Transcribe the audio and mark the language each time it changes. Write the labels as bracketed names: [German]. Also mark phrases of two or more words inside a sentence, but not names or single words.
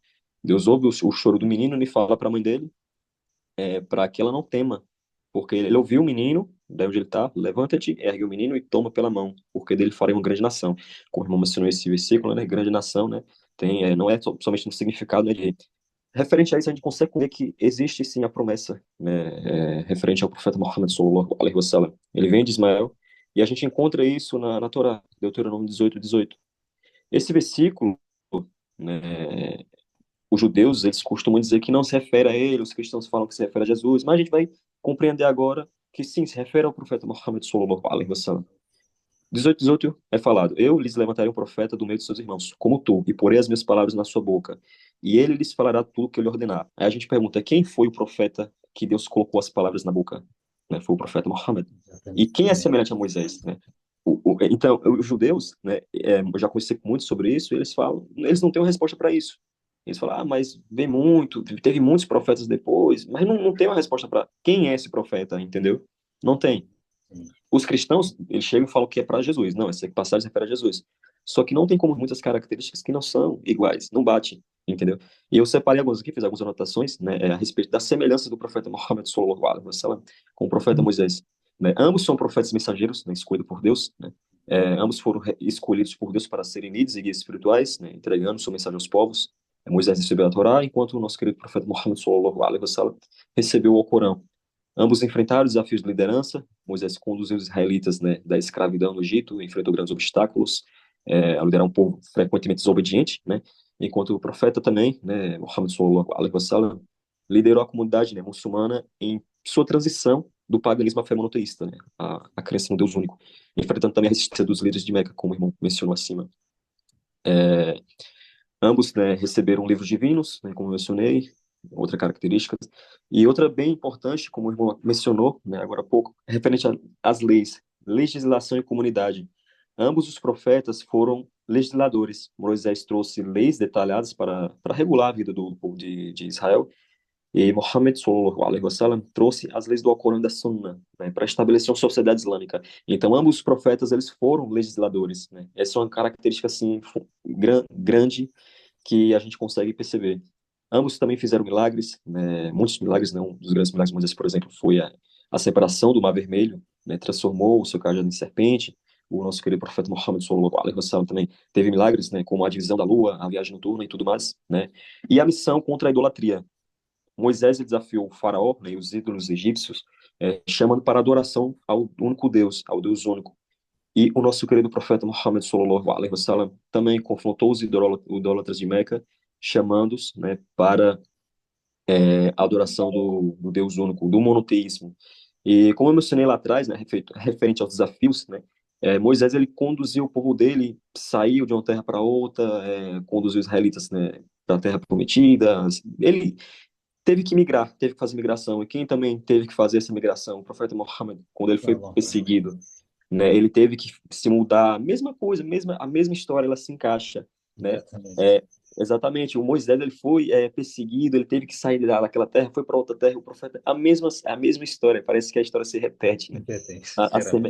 [Portuguese] Deus ouve o choro do menino e fala para a mãe dele, para que ela não tema, porque ele ouviu o menino, daí onde ele está, levanta-te, ergue o menino e toma pela mão, porque dele farei uma grande nação. Como o irmão mencionou esse versículo, né, grande nação, né, não é somente no significado, né, de referente a isso, a gente consegue ver que existe sim a promessa, né, referente ao profeta Muhammad [Arabic] صلى الله عليه وسلم. [Portuguese] Ele vem de Ismael e a gente encontra isso na Torá, Deuteronômio 18:18. Esse versículo, né, os judeus, eles costumam dizer que não se refere a ele, os cristãos falam que se refere a Jesus, mas a gente vai compreender agora que sim, se refere ao profeta Muhammad [Arabic] صلى الله عليه وسلم. [Portuguese] 18:18 é falado: Eu lhes levantarei um profeta do meio de seus irmãos, como tu, e porei as minhas palavras na sua boca, e ele lhes falará tudo o que eu lhe ordenar. Aí a gente pergunta: quem foi o profeta que Deus colocou as palavras na boca? Né? Foi o profeta Muhammad. E Exatamente. quem é Amém. semelhante a Moisés? Né? Então, os judeus, né, eu já conheci muito sobre isso, e eles falam, eles não têm uma resposta para isso. Eles falam: mas teve muitos profetas depois, mas não tem uma resposta para quem é esse profeta, entendeu? Não tem. Sim. Os cristãos, eles chegam e falam que é para Jesus. Não, essa passagem se refere a Jesus. Só que não tem como muitas características que não são iguais, não batem, entendeu? E eu separei algumas aqui, fiz algumas anotações, né, a respeito da semelhança do profeta Muhammad [Arabic] صلى الله عليه وسلم [Portuguese] com o profeta Moisés, né? Ambos são profetas mensageiros, né, escolhidos por Deus, né? Ambos foram escolhidos por Deus para serem líderes e guias espirituais, né, entregando sua mensagem aos povos. Moisés recebeu a Torá, enquanto o nosso querido profeta Muhammad [Arabic] صلى الله عليه وسلم [Portuguese] recebeu o Corão. Ambos enfrentaram desafios de liderança. Moisés conduziu os israelitas, né, da escravidão no Egito, enfrentou grandes obstáculos, a liderar um povo frequentemente desobediente, né, enquanto o profeta também, né, [Arabic] Muhammad صلى الله عليه وسلم, [Portuguese] liderou a comunidade, né, muçulmana em sua transição do paganismo à fé monoteísta, né, a crença no Deus único, enfrentando também a resistência dos líderes de Meca, como o irmão mencionou acima. É, Ambos, né, receberam livros divinos, né, como eu mencionei, outra característica. E outra bem importante, como o irmão mencionou, né, agora há pouco, é referente às leis, legislação e comunidade. Ambos os profetas foram legisladores. Moisés trouxe leis detalhadas para regular a vida do povo de Israel, e Muhammad [Arabic] صلى الله عليه وسلم [Portuguese] trouxe as leis do Alcorão e da Sunna, né, para estabelecer uma sociedade islâmica. Então, ambos os profetas eles foram legisladores, né? Essa é uma característica assim grande que a gente consegue perceber. Ambos também fizeram milagres, né, muitos milagres, não. Um dos grandes milagres de Moisés, por exemplo, foi a separação do Mar Vermelho, né, transformou o seu cajado em serpente. O nosso querido profeta Muhammad [Arabic] صلى الله عليه وسلم [Portuguese] também teve milagres, né, como a divisão da lua, a viagem noturna e tudo mais, né? E a missão contra a idolatria. Moisés desafiou o faraó, né, e os ídolos egípcios, chamando para adoração ao único Deus, ao Deus único. E o nosso querido profeta Muhammad [Arabic] صلى الله عليه وسلم [Portuguese] também confrontou os idólatras de Meca, chamando-os, né, para a adoração do Deus único, do monoteísmo. E como eu mencionei lá atrás, né, referente aos desafios, né, Moisés ele conduziu o povo dele, saiu de uma terra para outra, conduziu os israelitas, né, para a terra prometida. Ele teve que migrar, teve que fazer migração. E quem também teve que fazer essa migração? O profeta Muhammad, quando ele foi [Arabic] صلى الله عليه وسلم. [Portuguese] perseguido, né, ele teve que se mudar. A mesma coisa, a mesma história, ela se encaixa, né? Exatamente. É, exatamente. O Moisés ele foi perseguido, ele teve que sair daquela terra, foi para outra terra. O profeta, a mesma história. Parece que a história se repete, né? Entendem, A, a, seme-